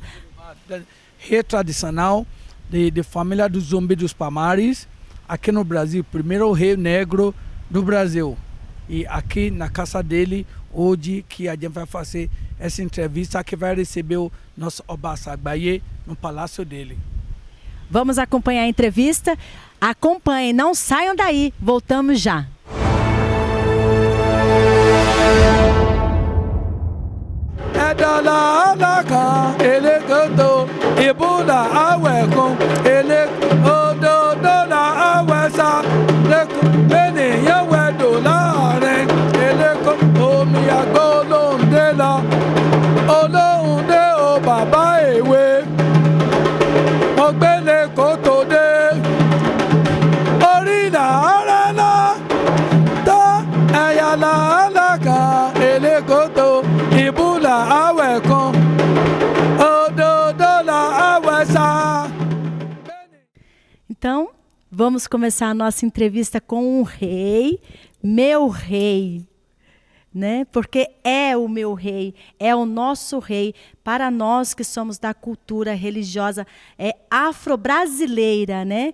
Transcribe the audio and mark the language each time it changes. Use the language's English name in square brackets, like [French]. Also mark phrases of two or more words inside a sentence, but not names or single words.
[Portuguese] Rei tradicional de família dos Zumbi dos Palmares, aqui no Brasil, primeiro rei negro do Brasil. E aqui na casa dele, hoje que a gente vai fazer essa entrevista, que vai receber o nosso Ọba Àgbáyé no palácio dele. Vamos acompanhar a entrevista. Acompanhem, não saiam daí, voltamos já. [Yoruba] Ẹ̀dọ̀là alákan elékoto ìbúlà awẹ̀kún òdòdó awẹ̀sà lẹ́kùn ènìyàn wẹ̀dò láàrin eléko omi àgbọ̀lóhùndé lọ olóhùndé o bàbá èwe ọgbẹ́lẹ̀ kòtò dé orí làárẹ̀ náà tó ẹ̀yà làálàkàn elékoto ìbúlà awẹ̀kún òdòdó awẹ̀sà. [Portuguese] Então, vamos começar a nossa entrevista com um rei, meu rei, né? Porque é o meu rei, é o nosso rei, para nós que somos da cultura religiosa afro-brasileira, né?